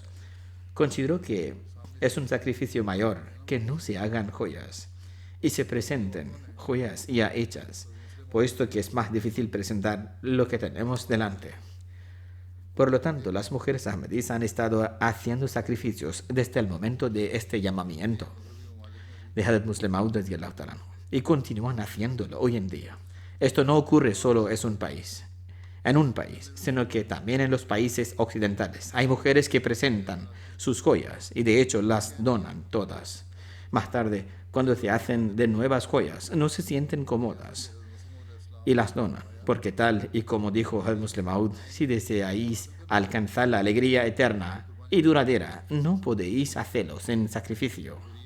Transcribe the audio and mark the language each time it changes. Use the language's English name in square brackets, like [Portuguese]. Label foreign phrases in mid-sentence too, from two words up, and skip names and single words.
[Spanish] Considero que es un sacrificio mayor que no se hagan joyas y se presenten joyas ya hechas, puesto que es más difícil presentar lo que tenemos delante. Por lo tanto, las mujeres ahmadís han estado haciendo sacrificios desde el momento de este llamamiento de Hazrat Musleh Maud [Arabic] رضي الله تعالى عنه, [Spanish] y continúan haciéndolo hoy en día. Esto no ocurre solo en un país. en un país, sino que también en los países occidentales. Hay mujeres que presentan sus joyas y de hecho las donan todas. Más tarde, cuando se hacen de nuevas joyas, no se sienten cómodas y las donan, porque tal y como dijo el Muslim Maud, si deseáis alcanzar la alegría eterna y duradera, no podéis hacerlo sin sacrificio.